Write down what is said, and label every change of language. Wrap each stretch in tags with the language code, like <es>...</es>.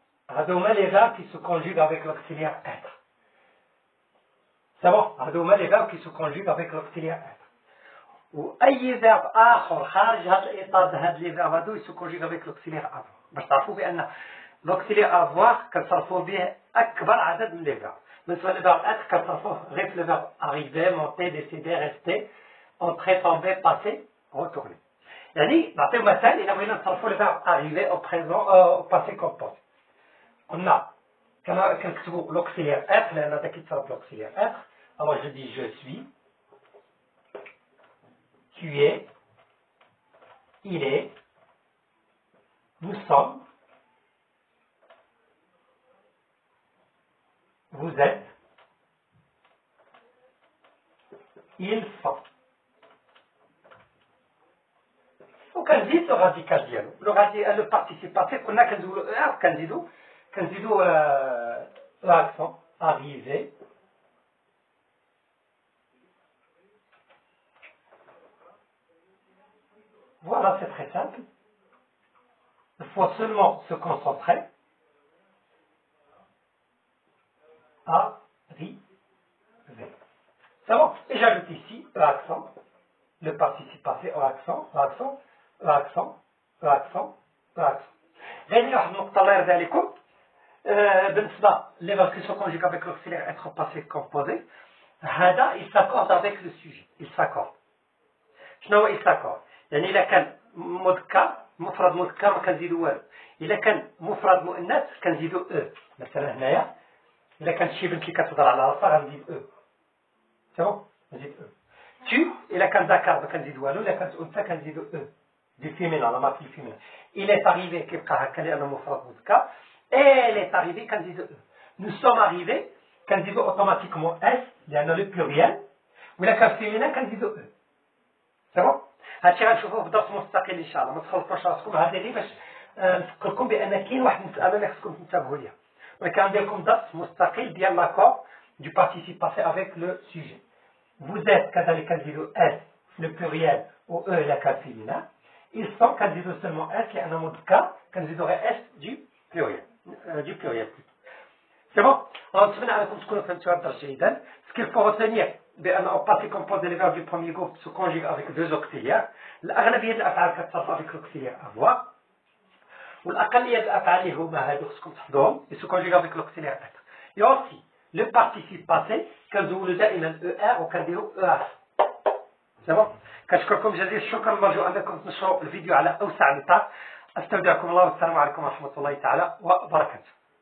<ar>هذوما</ar> <fr>les verbes qui se conjuguent avec l'auxiliaire être. C'est bon. هذوما les verbes qui se conjuguent avec l'auxiliaire être.</fr> <ar>وأي</ar> <fr>verbe</fr> <ar>آخر خارج هذا الإطار هذا</ar> <fr>les verbes هذو se conjuguent avec l'auxiliaire avoir.</fr> <ar>باش تعرفوا بأن</ar> <fr>l'auxiliaire avoir</fr> <ar>كنصرفوا به أكبر عدد من</ar> <fr>les verbes. بالنسبة للverbe être</fr> <ar>كنصرفوه غير في</ar> <fr>le verbe arriver, monter, décider, rester, entrer, tomber, passer, retourner.</fr> <ar>يعني نعطيو مثال إلا بغينا نصرفوا</ar> <fr>le verbe arriver au présent au passé composé.</fr> <ar>قلنا كنكتبوا</ar> <fr>l'auxiliaire être</fr> <ar>لأن هذا كيتصرف l'auxiliaire être.</ar> <fr>Alors je dis je suis, tu es, il est, nous sommes, vous êtes, ils sont.</fr> <ar>وكنزيد le radical ديالو</ar> <fr>le participe passé</fr> <ar>قلنا كنزيدو كنزيدو l'accent arriver.</ar> <fr>Voilà, c'est très simple. Il faut seulement se concentrer. Arriver. C'est bon. Et j'ajoute ici l'accent, le participe passé au accent, l'accent, l'accent, l'accent, l'accent.</fr> <ar>غير واحد النقطة الله يرضي عليكم. بالنسبة</ar> <fr>les verbes qui sont conjugués avec l'auxiliaire être passé composé, هذا il s'accorde avec le sujet. Il s'accorde.</fr> <ar>شنو هو</ar> <fr>il s'accorde؟</fr> <ar>يعني إذا كان مذكر مفرد مذكر ما كنزيدو والو. إذا كان مفرد مؤنث كنزيدو مثلا هنايا إذا كانت شي بنت اللي كتهضر على راسها غنزيد سي بون نزيد tu إذا كان ذكر ما كنزيد والو إذا كانت أنثى كنزيدو</ar> <fr>du féminin, la matrice féminin. Il est arrivé</fr> <ar>كيبقى هكا لأنه مفرد مذكر.</ar> <fr>Elle est arrivée</fr> <ar>كنزيدو</ar> <fr>E. Nous sommes arrivés كنزيدو automatiquement S</fr> <ar>لأنه</ar> <fr>le pluriel.</fr> <ar>وإلا كان féminin كنزيدو E.</ar> <fr>C'est bon؟</fr> <ar>هادشي غنشوفوه في درس مستقل إن شاء الله. ما تخلطوش راسكم هذه غير باش نفكركم بأن كاين واحد المسألة اللي خصكم تنتبهوا ليها. ولكن غندير لكم درس مستقل ديال</ar> <fr>l'accord du participe passé avec le sujet. Vous êtes</fr> <ar>كذلك كنزيدو</ar> <fr>S le pluriel ou E la cas féminin. Ils sont كنزيدو seulement S</fr> <ar>لأنه مذكر كنزيدو غير</ar> <fr>S du pluriel. Du pluriel plutôt. C'est bon?</fr> <ar>نتمنى أنكم تكونوا فهمتوا هذا الدرس جيدا.</ar> <fr>Ce qu'il faut retenir</fr> <ar>بأن</ar> <fr>au passé composé les verbes du premier groupe se conjuguent avec deux auxiliaires.</fr> <ar>الأغلبية الأفعال كتصرف</ar> <fr>avec l'auxiliaire avoir.</fr> <ar>والأقلية الأفعال اللي هما هادو خصكم تحفظوهم</ar> <fr>se conjuguent avec l'auxiliaire être. Et aussi le participe passé</fr> <ar>كنزولو دائما</ar> <fr>ER</fr> <ar>وكنديرو</ar> <fr>ER. C'est bon؟</fr> <ar>كنشكركم جزيل الشكر نرجو أنكم تنشروا الفيديو على أوسع نطاق. أستودعكم الله والسلام عليكم ورحمة الله تعالى وبركاته.</ar>